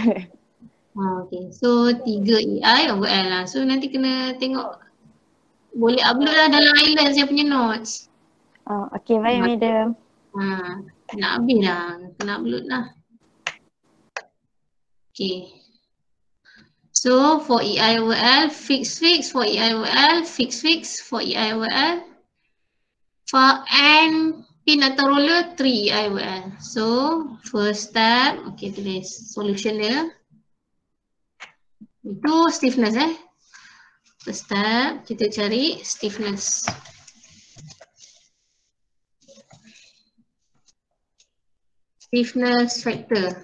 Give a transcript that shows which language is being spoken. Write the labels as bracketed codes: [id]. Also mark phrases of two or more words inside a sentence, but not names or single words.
[en] Okay. So 3 EI over L lah. [ms] So nanti kena tengok, boleh upload lah dalam Island saya punya notes. Oh, okay, baik madam. Nak habis dah, kena upload lah. [en] Okay. So for EI over L, fix for EI over L, fix for EI over L. For N pin atau roller 3 EI over L. So first step, okay, [ms] tulis solution dia. [en] Itu stiffness First step, [ms] kita cari [en] stiffness. Stiffness factor.